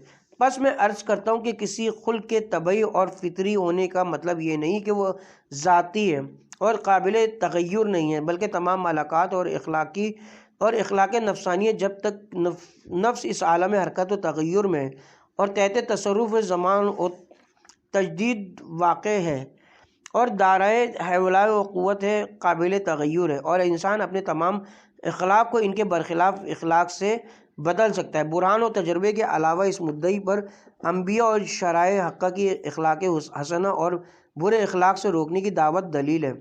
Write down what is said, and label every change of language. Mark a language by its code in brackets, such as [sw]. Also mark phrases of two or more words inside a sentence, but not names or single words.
[ur] پس میں عرض کرتا ہوں کہ کسی خلق کے طبعی اور فطری ہونے کا مطلب یہ نہیں کہ وہ ذاتی ہے اور قابل تغیر نہیں ہے، بلکہ تمام ملکات اور اخلاق نفسانیت جب تک نفس اس عالم حرکت و تغیر میں ہے اور تحت تصرف زمان و تجدید واقع ہے اور دارائے حوالہ و قوت ہے، قابل تغیر ہے اور انسان اپنے تمام اخلاق کو ان کے برخلاف اخلاق سے بدل سکتا ہے۔ برہان و تجربے کے علاوہ اس مدعی پر انبیاء اور شرائع حقہ کی اخلاق حسنہ اور برے اخلاق سے روکنے کی دعوت دلیل ہے۔